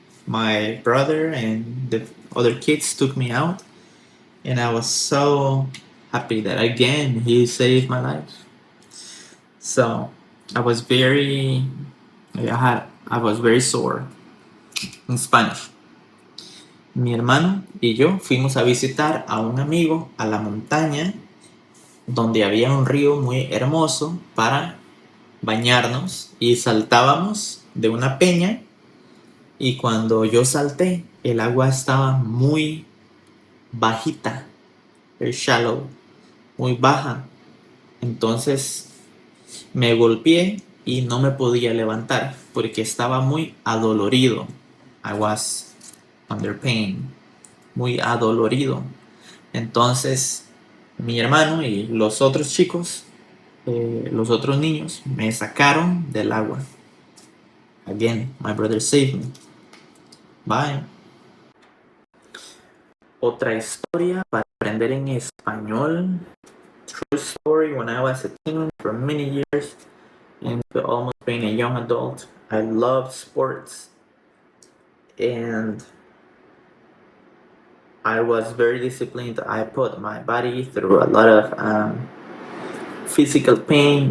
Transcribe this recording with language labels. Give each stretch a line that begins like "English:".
English: My brother and the other kids took me out, and I was so happy that again he saved my life. So I was very I was very sore in Spanish.
Spanish: Mi hermano y yo fuimos a visitar a un amigo a la montaña donde había un río muy hermoso para bañarnos y saltábamos de una peña y cuando yo salté el agua estaba muy bajita,
English: very shallow,
Spanish: muy baja. Entonces me golpeé y no me podía levantar porque estaba muy adolorido.
English: I was under pain,
Spanish: muy adolorido. Entonces mi hermano y los otros chicos, los otros niños, me sacaron del agua.
English: Again, my brother saved me. Bye.
Spanish: Otra historia para aprender en español.
English: True story, when I was a teen for many years and almost being a young adult, I loved sports and I was very disciplined. I put my body through a lot of physical pain.